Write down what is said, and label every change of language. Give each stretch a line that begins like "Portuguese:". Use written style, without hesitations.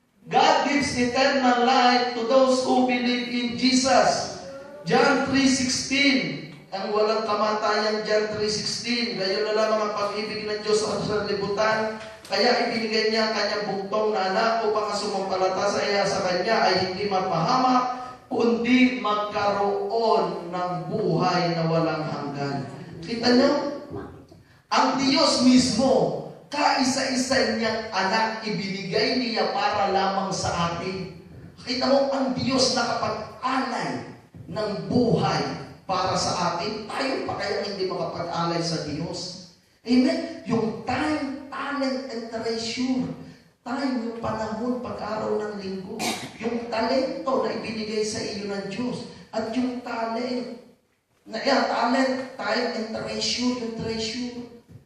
English: God gives eternal life to those who believe in Jesus.
Filipino: John 3:16. Ang walang kamatayan, John 3:16. Gayon na lamang ang pag-ibig ng Diyos sa sanlibutan. Kaya ibinigay niya ang kanyang bugtong na anak upang ang sumampalataya sa kanya ay hindi mapahamak, kundi magkaroon ng buhay na walang hanggan. Kita niyo? Ang Diyos mismo, kaisa-isa niyang anak ibinigay niya para lamang sa atin. Kita mo, ang Diyos nakapag-alay ng buhay para sa atin. Tayo pa kaya hindi makapag-alay sa Diyos? Amen? Yung
English: time, talent, and treasure.
Filipino: Time, yung panahon, pag-araw ng linggo. Yung talento na ibinigay sa iyo ng Diyos. At yung
English: talent, talent, time, and treasure,
Filipino: yung
English: treasure.